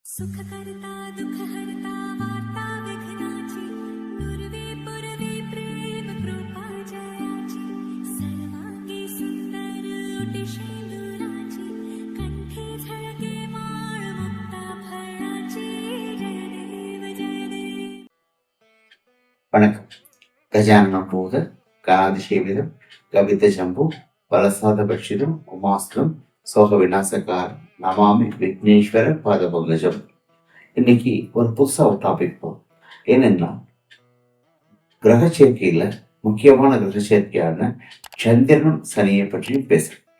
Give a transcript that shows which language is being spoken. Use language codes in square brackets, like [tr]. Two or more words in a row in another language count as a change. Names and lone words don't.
[mr] सुखकर्ता दुःखहर्ता वार्ता विघ्नाची नुरवे पुरवे प्रेम कृपा जयाची सर्वांगी सुंदर उटिशेंदुराची कंठी झळके माळ मुक्ता फळाची जय देव [ta] வணக்கம். [sa] गजाननं भूत गणादिसेवितं कपित्थ जम्बू फलसार भक्षितं उमासुतं शोक विनाशकारणं नमामि विघ्नेश्वर पादपङ्कजम्. [ta] இன்னைக்கு ஒரு புதுசா ஒரு டாபிக் போகும். என்னன்னா, கிரக சேர்க்கையில முக்கியமான கிரக சேர்க்கையான சந்திரனும் சனியை பற்றியும் பேசுறேன்.